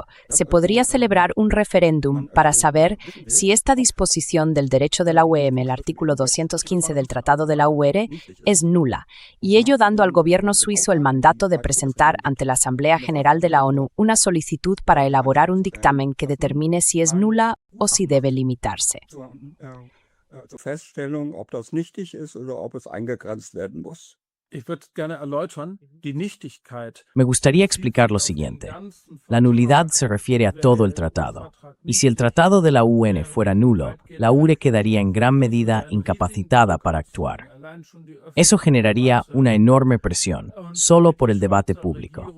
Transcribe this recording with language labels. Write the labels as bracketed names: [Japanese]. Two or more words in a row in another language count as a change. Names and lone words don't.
[Spanish] Se podría celebrar un referéndum para saber si esta disposición del derecho de la UEM, el artículo 215 del Tratado de la UE, es nula, y ello dando al gobierno suizo el mandato de presentar ante la Asamblea General de la ONU una solicitud para elaborar un dictamen que determine si es nula o si debe limitarse. [German] Zur Feststellung, ob das nichtig ist oder ob es eingegrenzt werden muss. Ich würde gerne erläutern, die Nichtigkeit. [Spanish] Me gustaría explicar lo siguiente. La nulidad se refiere a todo el tratado. Y si el tratado de la UN fuera nulo, la URE quedaría en gran medida incapacitada para actuar. Eso generaría una enorme presión, solo por el debate público.